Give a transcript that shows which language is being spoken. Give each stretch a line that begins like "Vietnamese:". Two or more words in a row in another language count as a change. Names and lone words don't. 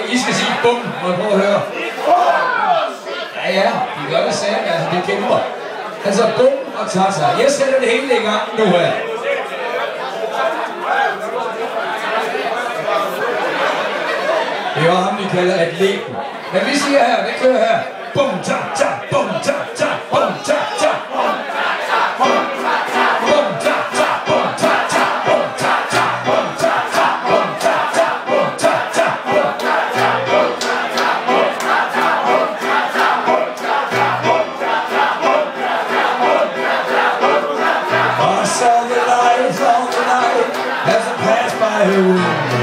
Danish: I skal sige bum, må jeg prøve at høre. Ja, I gør det samme, altså det kæmper. Altså bum og tata. Jeg sætter det hele i gang nu her. Det er jo ham, de kalder atleten. Men vi siger her, det kører her. Bum, ta, ta, bum, ta, ta, bum, ta, ta. Bum, ta, ta, bum, ta, ta, bum, ta, ta, bum, ta, ta, bum, ta, ta, bum, ta, ta, bum, ta, ta, bum, ta, ta, bum, ta, ta, bum, ta, ta, bum, ta, ta, bum, ta, ta, bum, ta, ta, bum, ta, ta, bum, ta, ta, bum, ta, ta.
English: I saw the light as I passed by her room.